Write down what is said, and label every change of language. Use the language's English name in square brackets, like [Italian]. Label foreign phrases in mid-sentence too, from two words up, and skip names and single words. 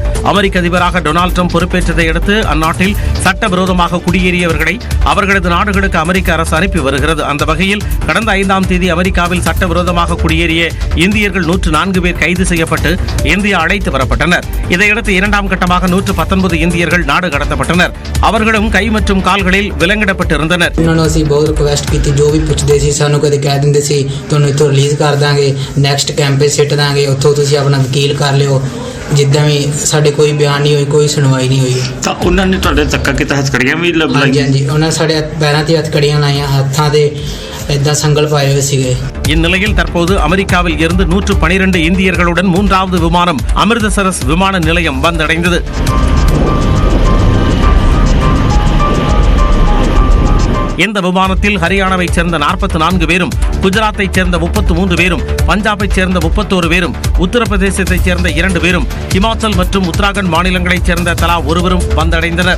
[Tamil] அமெரிக்க அதிபராக டொனால்டு டிரம்ப் பொறுப்பேற்றதை அடுத்து அந்நாட்டில் சட்டவிரோதமாக குடியேறியவர்களை அவர்களது நாடுகளுக்கு அமெரிக்க அரசு அனுப்பி வருகிறது. அந்த வகையில் கடந்த 5ஆம் தேதி அமெரிக்காவில் சட்டவிரோதமாக குடியேறிய இந்தியர்கள் 104 பேர் கைது செய்யப்பட்டு இந்தியா அழைத்து வரப்பட்டனர். இதையடுத்து 2ஆம் கட்டமாக 119 இந்தியர்கள் நாடு கடத்தப்பட்டனர். அவர்களும் கை மற்றும் கால்களில் விலங்கிடப்பட்டிருந்தனர். [Punjabi] ਸਾਨੂੰ ਕਦੇ ਕਹਿ ਦਿੰਦੇ ਸੀ ਤੁਹਾਨੂੰ ਇੱਥੋਂ ਰਿਲੀਜ਼ ਕਰ ਦਾਂਗੇ, [English] next camp [Punjabi] 'ਤੇ ਸਿੱਟ ਦਾਂਗੇ, ਉੱਥੋਂ ਤੁਸੀਂ ਆਪਣਾ ਵਕੀਲ ਕਰ ਲਿਓ। ਜਿੱਦਾਂ ਵੀ ਸਾਡੇ ਕੋਈ ਬਿਆਨ ਨਹੀਂ ਹੋਈ, ਕੋਈ ਸੁਣਵਾਈ ਨਹੀਂ ਹੋਈ। ਤਾਂ ਉਹਨਾਂ ਨੇ ਤੁਹਾਡੇ ਧੱਕਾ ਕੀਤਾ, ਹੱਥਕੜੀਆਂ ਵੀ ਹਾਂਜੀ ਹਾਂਜੀ, ਉਹਨਾਂ ਸਾਡੇ ਪੈਰਾਂ 'ਤੇ ਹੱਥਕੜੀਆਂ ਲਾਈਆਂ, ਹੱਥਾਂ 'ਤੇ ਏਦਾਂ ਸੰਗਲ ਪਾਏ ਹੋਏ ਸੀਗੇ। [Tamil] இந்நிலையில் தற்போது அமெரிக்காவில் இருந்து 112 இந்தியர்களுடன் 3வது விமானம் அமிர்தசரஸ் விமான நிலையம் வந்தடைந்தது. இந்த விமானத்தில் ஹரியானாவைச் சேர்ந்த 44 பேரும், குஜராத்தைச் சேர்ந்த 33 பேரும், பஞ்சாபைச் சேர்ந்த 31 பேரும், உத்தரப்பிரதேசத்தைச் சேர்ந்த 2 பேரும், ஹிமாச்சல் மற்றும் உத்தராகண்ட் மாநிலங்களைச் சேர்ந்த தலா ஒருவரும் வந்தடைந்தனர்.